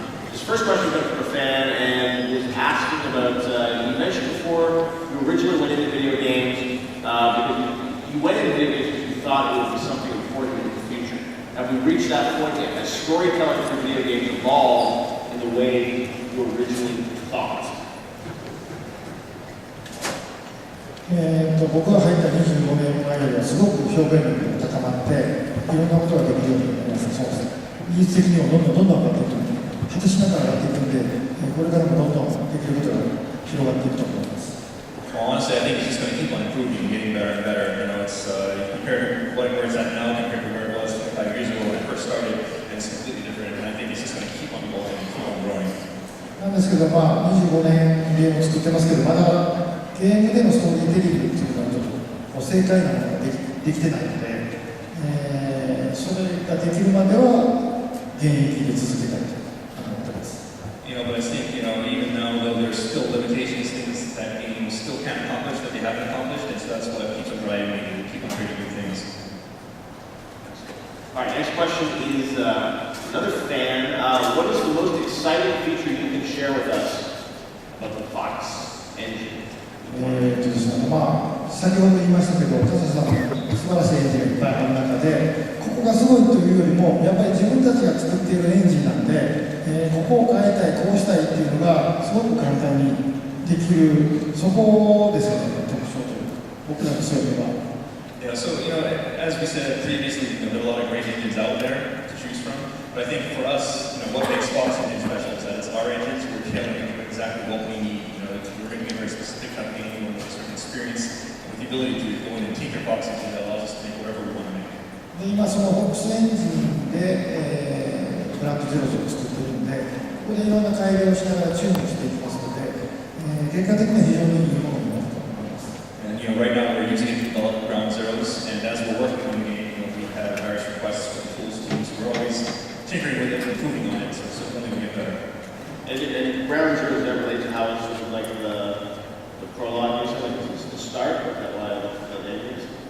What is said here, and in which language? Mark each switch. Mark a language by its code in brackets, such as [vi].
[en] This first question comes from a fan and is asking about, you mentioned before you originally went into video games because you went into video games because you thought it would be something important in the future. Have we reached that point yet? Has storytelling for video games evolved in the way you originally thought? [ja] 僕が入った25年前よりはすごく表現力が高まっていろんなことができるようになりました。そうです。技術的にもどんどん上がっていくので、果てしながら上がっていくので、これからもどんどんできることが広がっていくと思います。 [en] Well, honestly, I think it's just going to keep on improving and getting better and better. You know, it's compared to where it's at now compared to where it was 25 years ago when I first started, and it's completely different. And I think it's just going to keep on going and keep on growing. [ja] なんですけど、25年ゲームを作ってますけど、まだゲームでのストーリーテリングっていうのはちょっと正解なものができてないので、それができるまでは現役で続けたいと思ってます。 [en] You know, but I think, you know, even now though there's still limitations, things that games still can't accomplish that they haven't accomplished, and so that's what keeps on driving me and keep on creating new things. All right, next question is another fan. What is the most exciting feature you can share with us about the PAX engine? [ja] ですね、先ほど言いましたけど、田瀬さんの素晴らしいエンジンがいっぱいある中で、ここがすごいというよりも、やっぱり自分たちが作っているエンジンなんで、ここを変えたい、こうしたいっていうのが、すごく簡単にできる、そこですよね、特徴という僕らの強みは。 [en] Yeah, so, you know, as we said previously, you know, there are a lot of great engines out there to choose from, but I think for us, you know, what makes Fox engine special is that it's our engines, we're tailoring it exactly what we need, you know, we're making a very specific kind of game with a certain experience, with the ability to go in and tinker Fox engine that allows us to make whatever we want to make. [ja] で今そのホックスエンジンで、グランドゼロを作っているんで、ここでいろんな改良をしながらチューンをしていきますので、結果的には非常にいいものになると思います。 [en] And you know, right now we're using it to develop ground zeros, and as we're working on the game, you know, we have various requests for the tools teams. We're always tinkering with it, improving on it, so only we get better. And ground zero is that related to how it's sort of like the prologue, you said, like it's the start, or that name is?